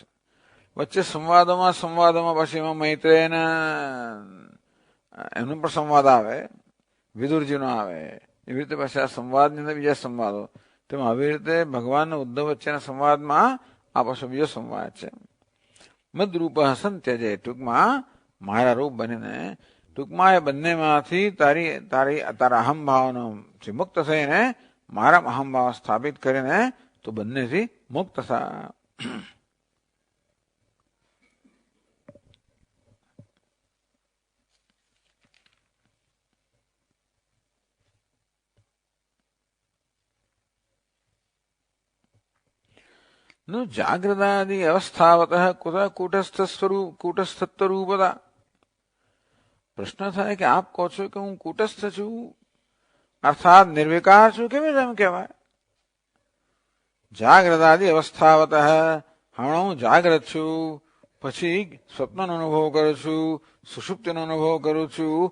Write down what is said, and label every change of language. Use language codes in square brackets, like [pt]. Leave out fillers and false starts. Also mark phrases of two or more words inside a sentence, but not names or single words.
[gu] વચ્ચે સંવાદોમાં પછી એમાં મૈત્રેયને એમનો પણ સંવાદ આવે, વિદુરજીનો આવે, એવી રીતે પછી આ સંવાદની અંદર બીજા સંવાદો, તેમાં આવી રીતે ભગવાન ઉદ્ધવ વચ્ચેના સંવાદમાં આ પાછો બીજો સંવાદ છે. મદરૂપ હસન ત્યજે, ટૂંકમાં મારા રૂપ બનીને, ટૂંકમાં એ બંનેમાંથી તારા અહમભાવનો મુક્ત થઈને મારા અહમભાવ સ્થાપિત કરીને તો બંનેથી મુક્ત થા. [sa] नु जागृदादि अवस्थावतः कुतः कूटस्थत्व रूपता. [gu] પ્રશ્ન થાય કે આપ કહો છો કે હું કૂટસ્થ છું અર્થાત નિર્વિકાર છું, કેવી રીતે એમ કહેવાય? [sa] જાગ્રદાદિ અવસ્થાવતઃ, [gu] હમણાં હું જાગ્રત છું, પછી સ્વપ્નનો અનુભવ કરું છું, સુષુપ્તિનો અનુભવ કરું છું.